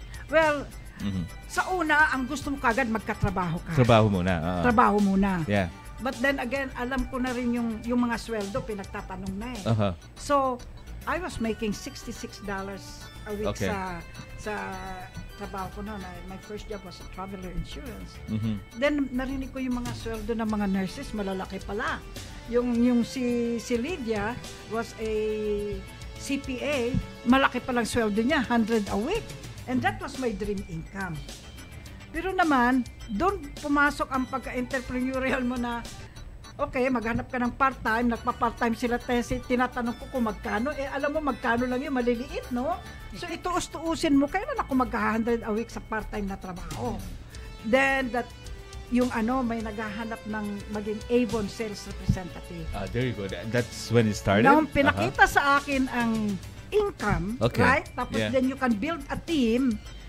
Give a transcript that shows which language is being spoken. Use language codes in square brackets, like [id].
[tl] Well, sa una, ang gusto mo kagad magkatrabaho ka. Trabaho muna. Trabaho muna. [en] Yeah. But then again, [tl] alam ko na rin yung mga sweldo, pinagtatanong na [en] So, I was making $66 a week [tl] sa trabaho ko noon. [en] My first job was a traveler insurance. [tl] Then narinig ko yung mga sweldo ng mga nurses, malalaki pala. Yung si Lydia [en] was a CPA, [tl] malaki palang sweldo niya, 100 a week. [en] And that was my dream income. [tl] Pero naman, doon pumasok ang pagka-entrepreneurial mo na okay, maghanap ka ng part-time, nagpa-part-time sila, tinatanong ko kung magkano, alam mo magkano lang yun, maliliit, no? So ituus-tuusin mo, kailan ako magka- [en] 100 a week [tl] sa part-time na trabaho. Then, yung may naghahanap ng maging Avon sales representative. [en] There you go. That's when it started? [tl] Nung pinakita sa akin ang income, right? Tapos [en] then you can build a team.